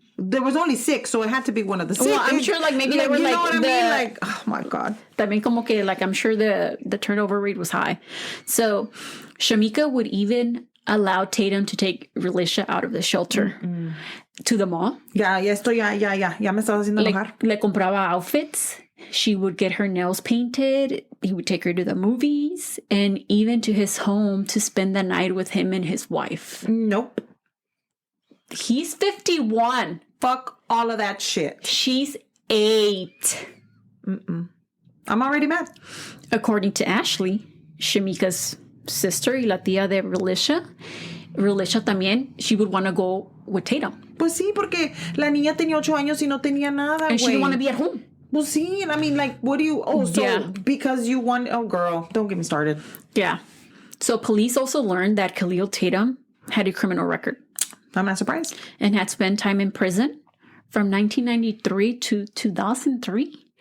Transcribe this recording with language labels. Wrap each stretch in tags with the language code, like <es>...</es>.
<en>there was only 6, so it had to be one of the 6. well, I'm sure like maybe they were you like know what I the, mean? Like, oh my God.</en> <es>También como que</es> <en>like I'm sure the turnover rate was high. So Shamika would even allow Tatum to take Relisha out of the shelter to the mall.</en> <es>Ya me estaba haciendo enojar. Le compraba outfits.</es> <en>She would get her nails painted. He would take her to the movies and even to his home to spend the night with him and his wife. Nope. He's 51. Fuck all of that shit. She's 8. I'm already mad. According to Ashley, Shamika's sister</en> <es>y la tía de Relisha también,</es> <en>she would want to go with Tatum.</en> <es>Pues sí, porque la niña tenía 8 años y no tenía nada,</es> <en>And she didn't want to be at home. Well, see, and I mean, like, what do you... Oh, so Yeah. because you want... Oh, girl, don't get me started. Yeah. So police also learned that Khalil Tatum had a criminal record. I'm not surprised. And had spent time in prison from 1993 to 2003.</en>